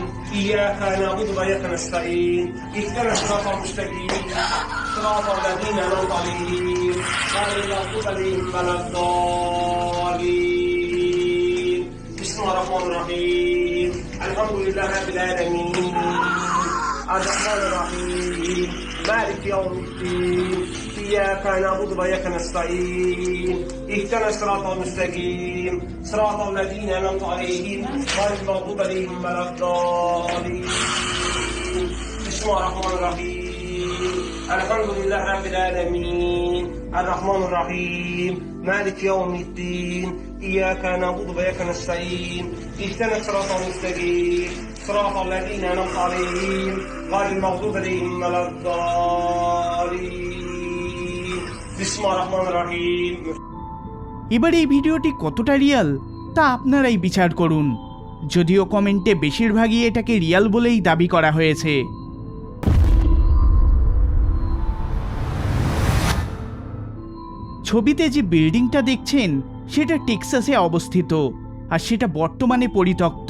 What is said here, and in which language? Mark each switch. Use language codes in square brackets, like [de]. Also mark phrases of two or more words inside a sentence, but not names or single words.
[ar] إياك نعبد وإياك نستعين اهدنا الصراط المستقيم. صراط الذين أنعمت عليهم غير المغضوب عليهم ولا الضالين. بسم الله الرحمن الرحيم الحمد لله رب العالمين. Errahmanirrahim. مالك يوم الدين. إياك نعبد وإياك نستعين اهدنا الصراط المستقيم صراط الذين أنعمت عليهم غير المغضوب عليهم ولا الضالين بسم الله الرحمن الرحيم الحمد لله رب العالمين الرحمن الرحيم مالك يوم الدين إياك نعبد وإياك نستعين اهدنا الصراط المستقيم صراط الذين أنعمت عليهم غير المغضوب عليهم ولا الضالين Bismillahirrahmanirrahim. [bn] এবার এই ভিডিওটি কতটা রিয়াল তা আপনারাই বিচার করুন, যদিও কমেন্টে বেশিরভাগই এটাকে রিয়াল বলেই দাবি করা হয়েছে। ছবিতে যে বিল্ডিংটা দেখছেন সেটা টেক্সাসে অবস্থিত, আর সেটা বর্তমানে পরিত্যক্ত।